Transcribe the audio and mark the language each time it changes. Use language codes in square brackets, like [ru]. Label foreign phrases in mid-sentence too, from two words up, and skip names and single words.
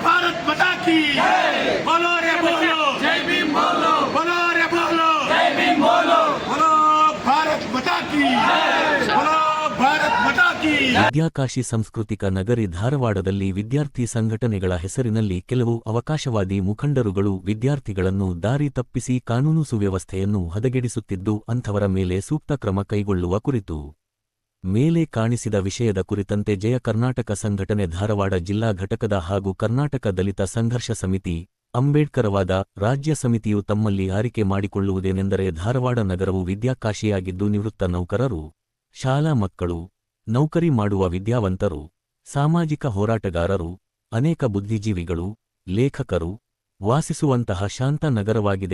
[hi] भारत माता की बोलो रे बोलो जय भीम बोलो बोलो रे बोलो जय भीम बोलो बोलो भारत माता की बोलो भारत माता की [kn] ವಿದ್ಯಾಕಾಶಿ ಸಾಂಸ್ಕೃತಿಕ ನಗರಿ ಧಾರವಾಡದಲ್ಲಿ ವಿದ್ಯಾರ್ಥಿ ಸಂಘಟನೆಗಳ ಹೆಸರಿನಲ್ಲಿ ಕೆಲವು ಅವಕಾಶವಾದಿ ಮುಖಂಡರುಗಳು ವಿದ್ಯಾರ್ಥಿಗಳನ್ನು ದಾರಿ ತಪ್ಪಿಸಿ ಕಾನೂನು ಸುವ್ಯವಸ್ಥೆಯನ್ನು ಹದಗೆಡಿಸುತ್ತಿದ್ದು ಅಂಥವರ ಮೇಲೆ ಸೂಕ್ತ ಕ್ರಮ ಕೈಗೊಳ್ಳುವ ಕುರಿತು ಮೇಲೆ ಕಾಣಿಸಿದ ವಿಷಯದ ಕುರಿತಂತೆ ಜಯ ಕರ್ನಾಟಕ ಸಂಘಟನೆ ಧಾರವಾಡ ಜಿಲ್ಲಾ ಘಟಕದ ಹಾಗೂ ಕರ್ನಾಟಕ ದಲಿತ ಸಂಘರ್ಷ ಸಮಿತಿ ಅಂಬೇಡ್ಕರವಾದ ರಾಜ್ಯ ಸಮಿತಿಯು ತಮ್ಮಲ್ಲಿ ಆರಿಕೆ ಮಾಡಿಕೊಳ್ಳುವುದೇನೆಂದರೆ ಧಾರವಾಡ ನಗರವು ವಿದ್ಯಾಕಾಶಿಯಾಗಿದ್ದು ನಿವೃತ್ತ ನೌಕರರು ಶಾಲಾ ಮಕ್ಕಳು ನೌಕರಿ ಮಾಡುವ ವಿದ್ಯಾವಂತರು ಸಾಮಾಜಿಕ ಹೋರಾಟಗಾರರು ಅನೇಕ ಬುದ್ಧಿಜೀವಿಗಳು ಲೇಖಕರು ವಾಸಿಸುವಂತಹ ಶಾಂತ ನಗರವಾಗಿದೆ.